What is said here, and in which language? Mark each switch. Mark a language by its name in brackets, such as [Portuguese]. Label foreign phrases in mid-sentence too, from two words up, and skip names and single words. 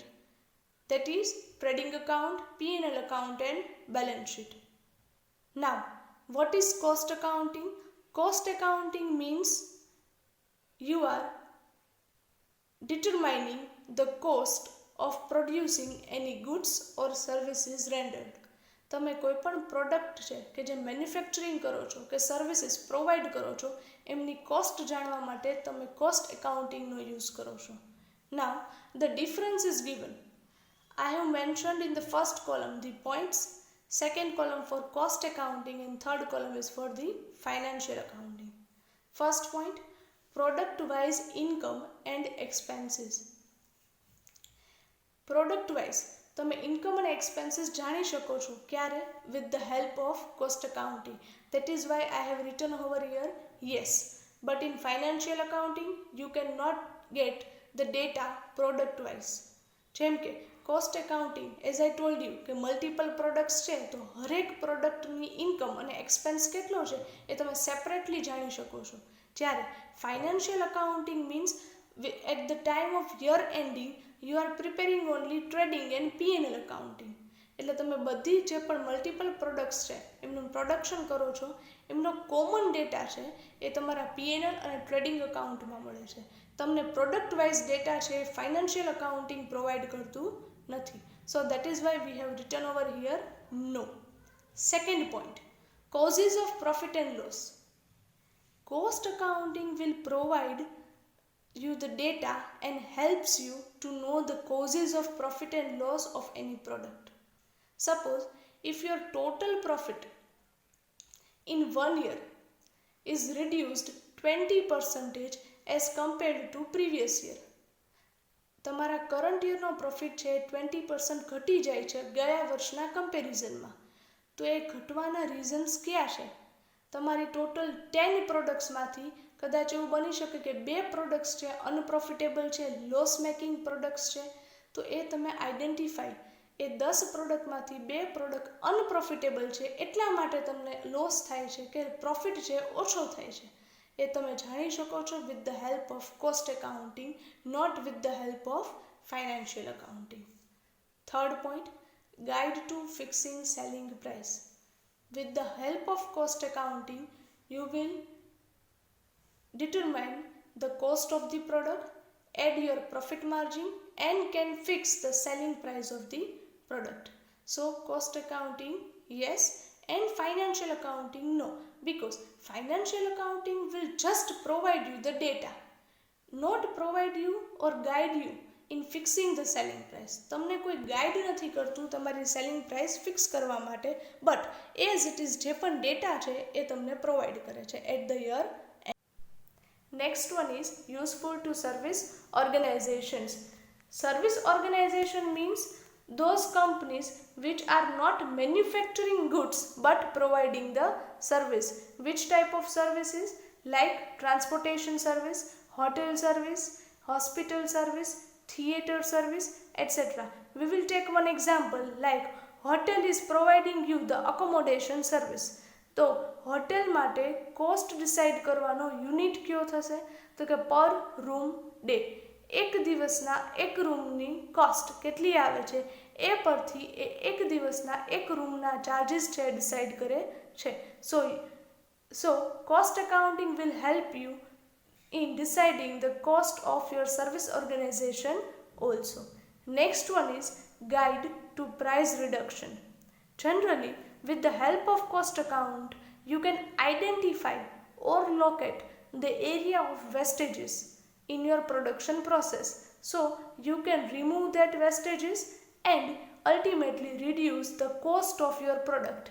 [English] That is trading account, P&L account and balance sheet. Now, what is cost accounting? Cost accounting means you are determining the cost of producing any goods or services rendered. [Gujarati] તમે કોઈ પણ પ્રોડક્ટ છે કે જે મેન્યુફેક્ચરિંગ કરો છો કે [English] services provide [Gujarati] કરો છો એમની કોસ્ટ જાણવા માટે તમે [English] cost accountingનો use [Gujarati] કરો છો. [English] now the difference is given. I have mentioned in the first column the points, second column for cost accounting and third column is for the financial accounting. First point, product wise income and expenses. Product wise [Gujarati] તમે ઇન્કમ અને એક્સપેન્સીસ જાણી શકો છો ક્યારે? [English] with the help of cost accounting. that is why I have written over here yes. But in financial accounting you can not get the data product wise. [Gujarati] જેમ કે [English] cost accounting as I told you [Gujarati] કે [English] multiple products [Gujarati] છે તો હરેક પ્રોડક્ટની ઇન્કમ અને એક્સપેન્સ કેટલો છે એ તમે સેપરેટલી જાણી શકો છો. [English] જ્યારે financial accounting means at the time of year ending you are preparing only trading and P&L accounting. [Gujarati] એટલે તમે બધી જે પણ [English] multiple products [Gujarati] છે એમનું પ્રોડક્શન કરો છો એમનો [English] common data [Gujarati] છે એ તમારા P&L અને [English] trading accountમાં [Gujarati] મળે છે. તમને [English] product wise data [Gujarati] છે [English] financial accounting provide [Gujarati] કરતું નથી. [English] so that is why we have written over here no. second point, causes of profit and loss. cost accounting will provide you the data and helps you to know the causes of profit and loss of any product. Suppose if your total profit in 1 year is reduced 20% as compared to previous year. [Gujarati] તમારા [English] current yearનો profit [Gujarati] છે 20% ઘટી જાય છે ગયા વર્ષના કમ્પેરિઝનમાં. તો એ ઘટવાના રીઝન્સ કયા છે? તમારી ટોટલ 10 પ્રોડક્ટ્સમાંથી કદાચ એવું બની શકે કે 2 પ્રોડક્ટ્સ છે અનપ્રોફિટેબલ છે, [English] loss making products [Gujarati] છે. તો એ તમે આઈડેન્ટિફાઈ, એ 10 પ્રોડક્ટમાંથી 2 [English] product unprofitable [Gujarati] છે એટલા માટે તમને લોસ થાય છે કે પ્રોફિટ છે ઓછો થાય છે, એ તમે જાણી શકો છો [English] with the help of cost accounting, not with the help of financial accounting. third point, guide to fixing selling price. With the help of cost accounting, you will determine the cost of the product, add your profit margin and can fix the selling price of the product. So cost accounting yes and financial accounting no, because financial accounting will just provide you the data, not provide you or guide you in fixing the selling price. તમને કોઈ ગાઈડ નથી કરતું તમારી selling price fix કરવા માટે, but as it is જે પણ ડેટા છે એ તમને પ્રોવાઈડ કરે છે at the year. next one is useful to service organizations. service organization means those companies which are not manufacturing goods but providing the service. Which type of services? Like transportation service, hotel service, hospital service, theater service, etc. We will take one example like hotel is providing you the accommodation service. [Gujarati] તો હોટેલ માટે [English] cost decide [Gujarati] કરવાનો યુનિટ કયો થશે? તો કે [English] per room day. [Gujarati] એક દિવસના એક રૂમની કોસ્ટ કેટલી આવે છે એ પરથી એ એક દિવસના એક રૂમના ચાર્જીસ છે ડિસાઇડ કરે છે. [English] so cost accounting will help you in deciding the cost of your service organization also. Next one is guide to price reduction. Generally, with the help of cost account, you can identify or locate the area of wastages in your production process, so you can remove that wastages and ultimately reduce the cost of your product.